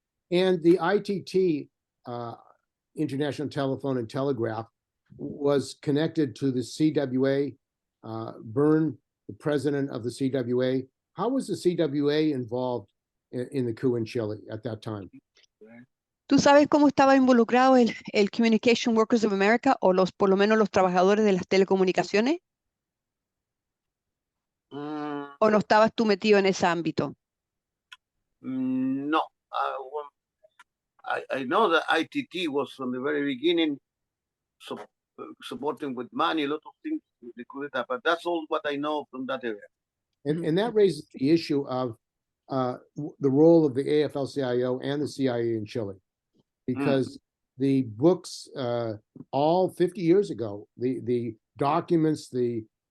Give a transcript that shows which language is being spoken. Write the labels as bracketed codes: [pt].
[en] And the ITT, International Telephone and Telegraph, was connected to the CWA. Byrne, the president of the CWA. How was the CWA involved in the coup in Chile at that time? [es] ¿Tú sabes cómo estaba involucrado el Communication Workers of America o por lo menos los trabajadores de las telecomunicaciones? ¿O no estabas tú metido en ese ámbito? [en] No. I know that ITT was from the very beginning supporting with money, a lot of things, but that's all what I know from that area. And that raises the issue of the role of the AFL-CIO and the CIA in Chile, because the books, all 50 years ago, the documents, the